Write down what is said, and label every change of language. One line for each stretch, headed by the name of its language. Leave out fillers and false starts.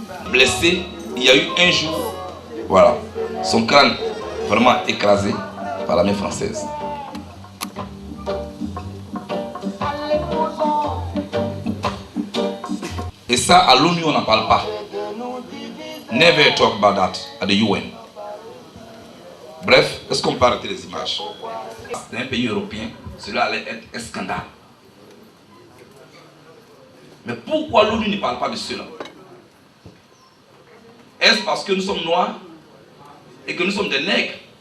French: Blessé, il y a eu un jour, voilà, son crâne vraiment écrasé par l'armée française. Et ça, à l'ONU, on n'en parle pas.
English: Never talk about that at the UN.
French: Bref, est-ce qu'on peut arrêter les images? Dans un pays européen, cela allait être un scandale. Mais pourquoi l'ONU ne parle pas de cela? Est-ce parce que nous sommes noirs et que nous sommes des nègres?